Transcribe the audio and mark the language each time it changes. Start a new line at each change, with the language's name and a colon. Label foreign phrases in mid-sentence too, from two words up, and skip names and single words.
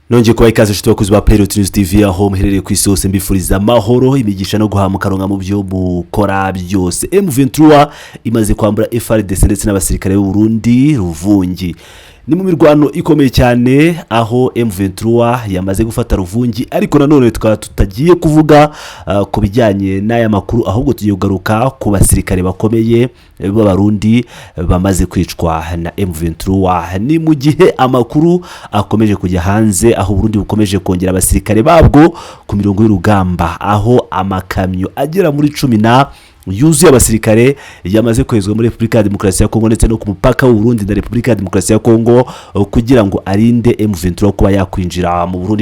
Kinyarwanda: Nongeye kuba ikaze nshuti bakuzi ba Playrot News TV aho muherereye ku isi hose mbifuriza amahoro imigisha no guhamukaronka mu byo mukora byose. M23 imaze kwambura FARDC ndetse n'abasirikare b'u Burundi Ruvungi. Ni mu mirwano ikomeye cyane aho M23 yamaze gufata Ruvungi, ariko nanone tutagiye kuvuga ku bijyanye n'aya makuru, ahubwo tugiye kugaruka ku basirikare bakomeye b'abarundi bamaze kwicwa na M23. Ni mu gihe amakuru akomeje kujya hanze aho Burundi bukomeje kongera abasirikare babwo ku mirongo y'urugamba, aho amakamyo agera muri 10 yuzuye abasirikare yamaze kwezwa muri Republika ya Demokarasi ya Kongo ndetse no ku mupaka w'u Burundi na Republika ya Demokarasi ya Kongo kugira ngo arinde M23 kuba yakwinjira mu Burundi.